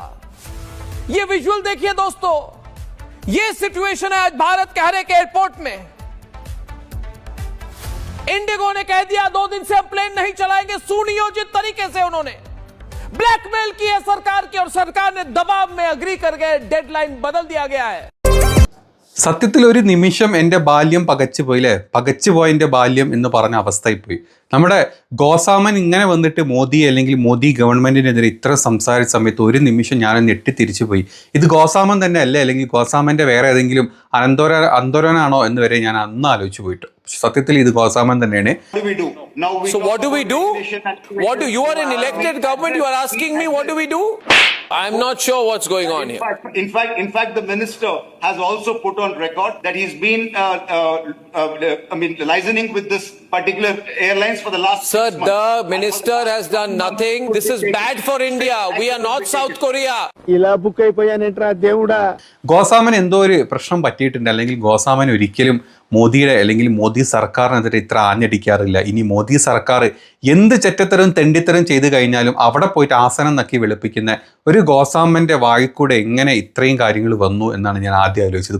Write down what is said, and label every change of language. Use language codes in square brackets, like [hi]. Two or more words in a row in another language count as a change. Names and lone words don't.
[hi] ये विजुअल देखिए दोस्तों, ये सिचुएशन है आज भारत के हर एक एयरपोर्ट में। इंडिगो ने कह दिया 2 दिन से हम प्लेन नहीं चलाएंगे। सुनियोजित तरीके से उन्होंने ब्लैकमेल की है सरकार की, और सरकार ने दबाव में अग्री कर गए। डेडलाइन बदल दिया गया है। [ml] സത്യത്തിൽ ഒരു നിമിഷം എൻ്റെ ബാല്യം പകച്ചുപോയില്ലേ, പകച്ചുപോയ എൻ്റെ ബാല്യം എന്ന് പറഞ്ഞ അവസ്ഥയിപ്പോയി. നമ്മുടെ ഗോസാമൻ ഇങ്ങനെ വന്നിട്ട് മോദി അല്ലെങ്കിൽ മോദി ഗവൺമെന്റിനെതിരെ ഇത്ര സംസാരിച്ച സമയത്ത് ഒരു നിമിഷം ഞാൻ ഞെട്ടിത്തിരിച്ചു പോയി. ഇത് ഗോസാമൻ തന്നെ അല്ലേ, അല്ലെങ്കിൽ ഗോസാമൻ്റെ വേറെ ഏതെങ്കിലും അന്തോരനാണോ എന്ന് വരെ ഞാൻ അന്ന് ആലോചിച്ചു പോയിട്ടു. സത്യത്തിൽ ഇത് ഗോസാമൻ തന്നെയാണ്. [en] So what do we do? You are an elected government, you are asking me what do we do? I'm not sure what's going on here. In fact, the minister has also put on record that he's been, liaising with this particular airlines for the last 6 months. Sir, the minister has done nothing. This is bad for India. We are not South Korea. [ml] ഗോസാമൻ എന്തോ ഒരു പ്രശ്നം പറ്റിയിട്ടുണ്ട്, അല്ലെങ്കിൽ ഗോസാമൻ ഒരിക്കലും മോദിയുടെ അല്ലെങ്കിൽ മോദി സർക്കാരിനെതിരെ ഇത്ര ആഞ്ഞടിക്കാറില്ല. ഇനി മോദി സർക്കാർ എന്ത് ചെറ്റത്തരം തെണ്ടിത്തരം ചെയ്ത് കഴിഞ്ഞാലും അവിടെ പോയിട്ട് ആസനം നക്കി വെളുപ്പിക്കുന്ന ഒരു ഗോസാമൻ്റെ വായിക്കൂടെ എങ്ങനെ ഇത്രയും കാര്യങ്ങൾ വന്നു എന്നാണ് ഞാൻ ആദ്യം ആലോചിച്ചത്.